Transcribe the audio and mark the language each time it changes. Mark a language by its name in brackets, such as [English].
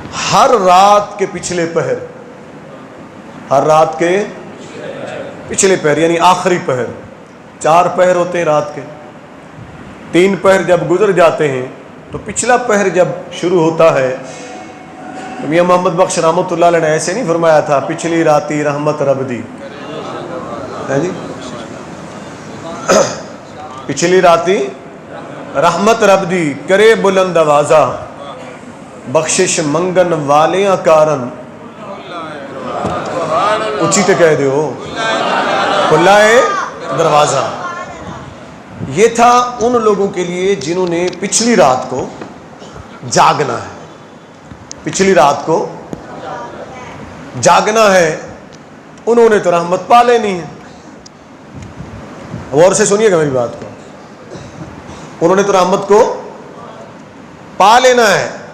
[Urdu] ہر رات کے پچھلے پہر، ہر رات کے پچھلے پہر یعنی آخری پہر، 4 پہر ہوتے ہیں رات کے، 3 پہر جب گزر جاتے ہیں تو پچھلا پہر جب شروع ہوتا ہے، میاں محمد بخش رحمۃ اللہ علیہ نے ایسے نہیں فرمایا تھا [Punjabi] پچھلی راتی رحمت رب دی، [Urdu] ہے جی، [Punjabi] پچھلی راتی رحمت رب دی کرے بلند آوازہ بخشش منگن والیاں کارن اچھی تے کہہ دیو کھلا ہے دروازہ. [Urdu] یہ تھا ان لوگوں کے لیے جنہوں نے پچھلی رات کو جاگنا ہے. پچھلی رات کو جاگنا ہے, انہوں نے تو رحمت پا لینی ہے. غور سے سنیے گا میری بات کو. انہوں نے تو رحمت کو پا لینا ہے.